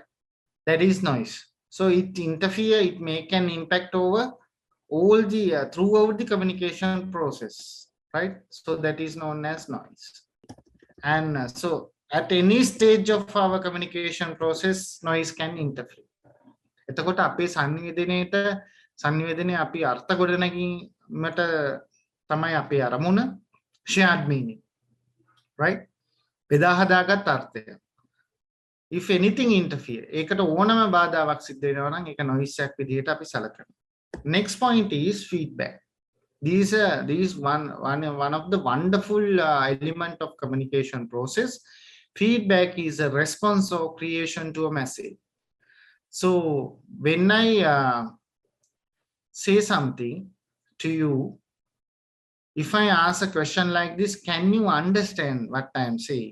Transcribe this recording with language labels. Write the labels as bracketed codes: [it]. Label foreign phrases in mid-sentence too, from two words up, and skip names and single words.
[en] That is noise. So it interfere, it make an impact over all the throughout the communication process, right? So that is known as noise. And so at any stage of our communication process, noise can interfere. [si] එතකොට අපේ සංනිවේදනයේ අපි අර්ථ ගොඩනැගීමට තමයි අපේ අරමුණ [en] shared meaning, right? [si] බෙදා හදාගත් අර්ථය. [en] If anything interfere, [si] ඒකට ඕනම බාධාවක් සිද්ධ වෙනවා නම් ඒක noise එකක් විදිහට අපි සලකනවා. [en] Next point is feedback. These one of the wonderful element of communication process. Feedback is a response or creation to a message. So when I say something to you, if I ask a question like this, can you understand what I am saying?